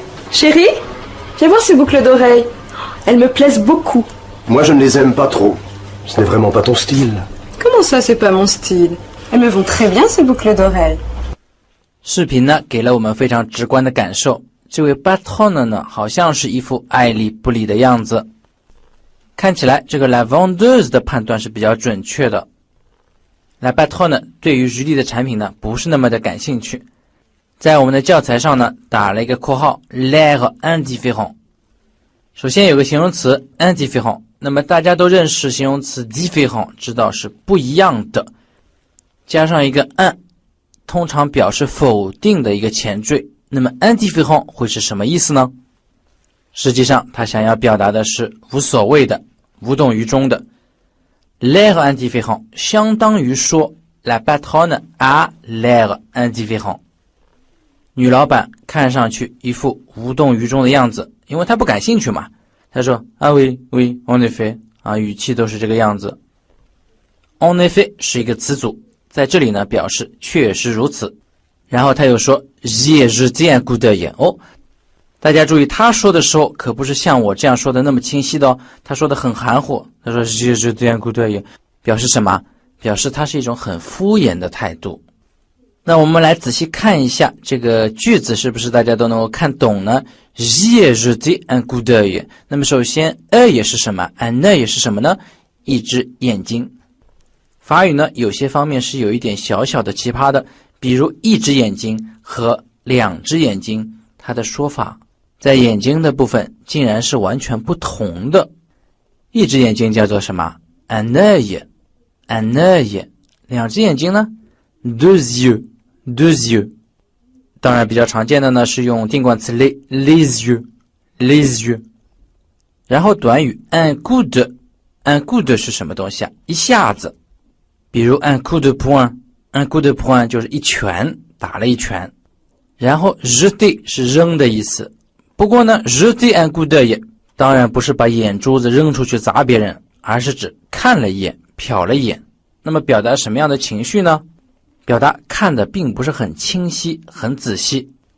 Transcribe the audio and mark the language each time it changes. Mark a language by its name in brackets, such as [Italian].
[French] Chérie, viens voir ces boucles d'oreilles. Elles me plaisent beaucoup. Moi, je ne les aime pas trop. Ce n'est vraiment pas ton style. Comment ça, c'est pas mon style? Elles me vont très bien, ces boucles d'oreilles. [Chinese] 视频呢，给了我们非常直观的感受。这位 patronne 呢，好像是一副爱理不理的样子。看起来这个 la vendeuse 的判断是比较准确的。 la patronne 对于Julie的产品呢，不是那么的感兴趣。在我们的教材上呢，打了一个括号 [French] l'air indifférent。 [Chinese] 首先有个形容词 indifférent， 那么大家都认识形容词 différent， 知道是不一样的，加上一个 un， 通常表示否定的一个前缀。那么 indifférent 会是什么意思呢？实际上他想要表达的是无所谓的、无动于衷的。 l'air indifférent 相当于说 [French] la patronne a l'air indifférent。 [Chinese] 女老板看上去一副无动于衷的样子，因为她不感兴趣嘛。她说啊 [French] oui oui en effet， [Chinese] 啊，语气都是这个样子。 en effet 是一个词组，在这里呢表示确实如此。然后他又说 [French] j'y ai jeté un coup d'œil。 [Chinese] 哦，大家注意，他说的时候可不是像我这样说的那么清晰的哦，他说的很含糊。他说 [French] j'y ai jeté un coup d'œil [Chinese] 表示什么？表示他是一种很敷衍的态度。那我们来仔细看一下这个句子，是不是大家都能够看懂呢？ [French] j'y ai jeté un coup d'œil。 [Chinese] 那么首先 œil 是什么？ un œil 是什么呢？一只眼睛。法语呢有些方面是有一点小小的奇葩的，比如一只眼睛和两只眼睛，它的说法在眼睛的部分竟然是完全不同的。一只眼睛叫做什么？ [French] un œil， un œil。 [Chinese] 两只眼睛呢？ [French] deux yeux， deux yeux。 [Chinese] 当然比较常见的呢是用定冠词 [French] les yeux， les yeux。 [Chinese] 然后短语 un coup de， un coup de 是什么东西啊？一下子。比如 [French] un coup de poing， un coup de poing [Chinese] 就是一拳，打了一拳。然后 jeter 是扔的意思。不过呢 [French] jeter un coup d'œil [Chinese] 当然不是把眼珠子扔出去砸别人，而是指看了一眼，瞟了一眼。那么表达什么样的情绪呢？表达看的并不是很清晰很仔细。